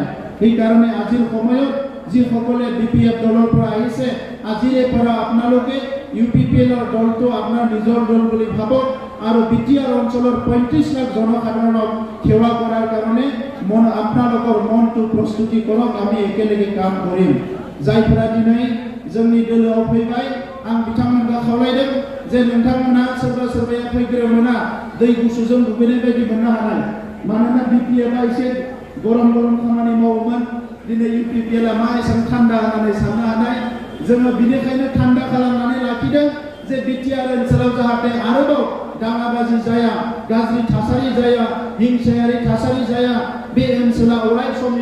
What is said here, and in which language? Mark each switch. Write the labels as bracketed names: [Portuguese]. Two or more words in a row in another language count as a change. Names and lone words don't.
[Assamese] সেইকাৰণে আজিৰ সময়ত যিসকলে BPF দলৰ পৰা আহিছে আজিৰে পৰা আপোনালোকে UPPLৰ দলটো আপোনাৰ নিজৰ দল বুলি ভাবক আৰু বিটিআর অঞ্চলৰ 35 লাখ জনসাধাৰণক সেৱা কৰাৰ কাৰণে আপোনালোকৰ মনটো প্ৰস্তুতি কৰক আমি একেলগে কাম কৰিম [Bodo] जायफोरा दिनै जोंनि दोलोआव फैबाय आं बिथांमोनखौ खावलायदों जे नोंथांमोना सोरबाया फैग्रोमोना दै गुसुजों दुगैनाय बायदि मोननो हानाय मानोना बिपिएफआ एसे गरम खामानि मावोमोन दिनै इउपिपिएलआ मा एसेबां थान्दा होननानै साननो हानाय जोङो बिनिखायनो थान्दा खालामनानै लाखिदों जे बिटिआर ओनसोलाव जाहाथे आरोबाव दाङाबाजि जाया गाज्रि थासारि जाया हिंसायारि थासारि जाया बे ओनसोला अराय समनि